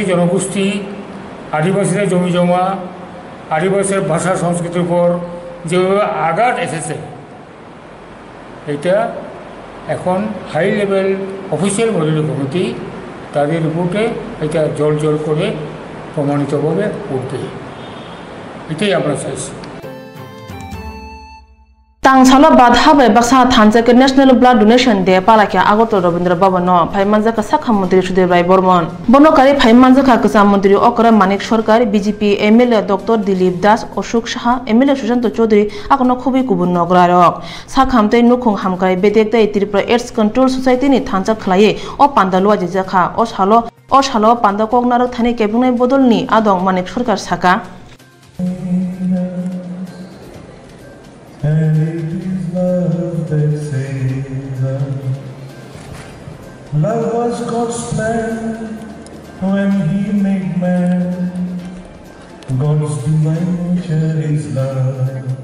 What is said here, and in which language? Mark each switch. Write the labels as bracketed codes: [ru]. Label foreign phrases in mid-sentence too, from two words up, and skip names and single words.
[bn] জনগোষ্ঠী, আদিবাসীদের জমি জমা, আদিবাসীর ভাষা সংস্কৃতির উপর যেভাবে আঘাত এসেছে, এটা এখন [en] high level official monitoring committee [bn] তাদের রিপোর্টে এটা জল জল করে প্রমাণিতভাবে উঠবে, এটাই আমরা চাইছি। [trp] Tangsalo badha bai baksa thanjake National Blood Donation Day palakya Agartala Rabindra Bhavano Phaimanjaka Sakha Mantri Sudev Rai Bormon Bonokari Phaimanjaka Kasa Mantri Okara Manik Sorkar BJP MLA Dr. Dilip Das Oshok Saha MLA Sushanto Chaudhary akono khubi kubun nograrok Sakhamtei nukhung hamkai bedektai Tripura AIDS Control Society ni thanjak khlaiye o pandalwa jekha o salo panda koknarak thani kebungnai bodolni adong Manik Sorkar Saka [en] And it is love that saves us. Love was God's plan when He made man. God's divine nature is love.